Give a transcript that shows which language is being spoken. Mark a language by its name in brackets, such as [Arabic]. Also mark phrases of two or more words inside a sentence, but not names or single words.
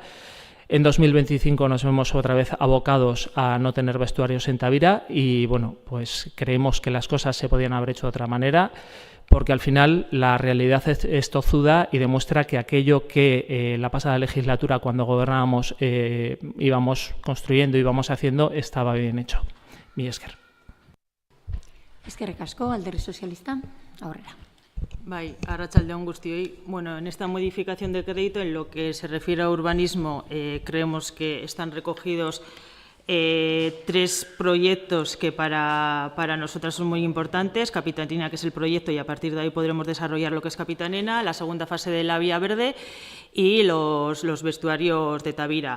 [Spanish] En 2025 nos vemos otra vez abocados a no tener vestuarios en Tavira y, bueno, pues creemos que las cosas se podían haber hecho de otra manera, porque al final la realidad es tozuda y demuestra que aquello que la pasada legislatura, cuando gobernábamos, íbamos construyendo, íbamos haciendo, estaba bien hecho. [Basque] Mila esker. Eskerrik asko, Alderdi Sozialista, aurrera. Bai, arratsaldeon guztioi. Bueno, [Spanish] en esta modificación de crédito, en lo que se refiere a urbanismo, creemos que están recogidos 3 proyectos que para nosotras son muy importantes. Capitanena, que es el proyecto, y a partir de ahí podremos desarrollar lo que es Capitanena, la segunda fase de la Vía Verde y los vestuarios de Tavira.